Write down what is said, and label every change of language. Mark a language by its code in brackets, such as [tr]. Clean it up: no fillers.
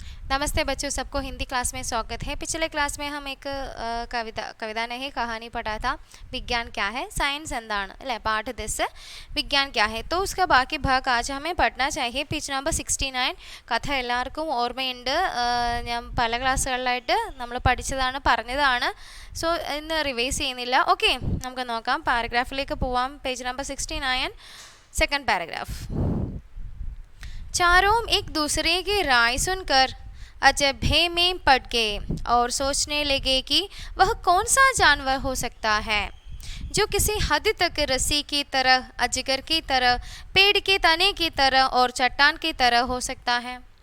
[hi] नमस्ते बच्चों, सबको हिंदी क्लास में स्वागत है। पिछले क्लास में हम एक कविता नहीं कहानी पढ़ा था, विज्ञान क्या है, साइंस [ml] എന്താണ് അല്ലേ, [hi] പാഠ ദിസ് വിജ്ഞാൻ क्या है। तो उसका बाकी भाग आज हमें पढ़ना चाहिए। [ml] പേജ് നമ്പർ 69 കഥ എല്ലാവർക്കും ഓർമ്മയുണ്ട്. ഞാൻ പല ക്ലാസ്സുകളിലായിട്ട് നമ്മൾ പഠിച്ചതാണ്, പറഞ്ഞതാണ്. സോ ഇന്ന് റിവൈസ് ചെയ്യുന്നില്ല. ഓക്കെ, നമുക്ക് നോക്കാം, പാരഗ്രാഫിലേക്ക് പോവാം. Page number 69 second paragraph. [hi] चारों एक दूसरे की राय सुनकर अजब में पड़ गए और सोचने लगे कि वह कौन सा जानवर हो सकता है जो किसी हद तक रस्सी की तरह, अजगर की तरह, पेड़ के तने की तरह और चट्टान की तरह हो सकता है।